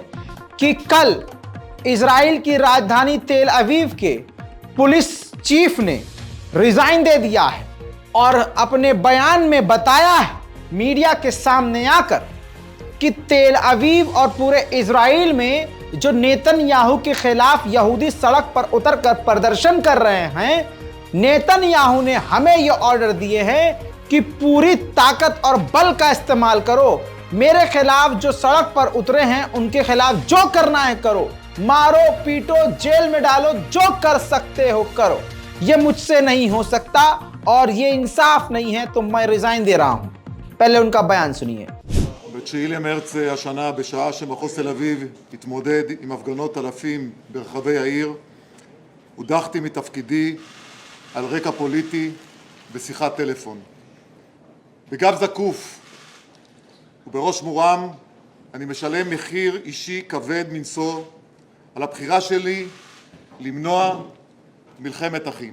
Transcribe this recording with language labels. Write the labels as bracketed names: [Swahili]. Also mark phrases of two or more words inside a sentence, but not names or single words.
[Hindi] कि कल इजराइल की राजधानी तेल अवीव के पुलिस चीफ ने रिजाइन दे दिया है और अपने बयान में बताया है मीडिया के सामने आकर कि तेल अवीव और पूरे इजराइल में जो नेतन्याहू के खिलाफ यहूदी सड़क पर उतरकर प्रदर्शन कर रहे हैं, नेतन्याहू ने हमें यह ऑर्डर दिए हैं कि पूरी ताकत और बल का इस्तेमाल करो। मेरे खिलाफ जो सड़क पर उतरे हैं उनके खिलाफ जो करना है करो, मारो पीटो जेल में डालो, जो कर सकते हो करो। ये मुझसे नहीं हो सकता और ये इंसाफ नहीं है, तो मैं रिजाइन दे रहा हूं। पहले उनका बयान सुनिए। [Hebrew] ב-9 למרץ השנה, בשעה שמחוז תל אביב התמודד עם הפגנות אלפים ברחבי העיר, הודחתי מתפקידי על רקע פוליטי בשיחת טלפון. בגב זקוף ובראש מורם אני משלם מחיר אישי כבד מנשוא על הבחירה שלי למנוע מלחמת אחים.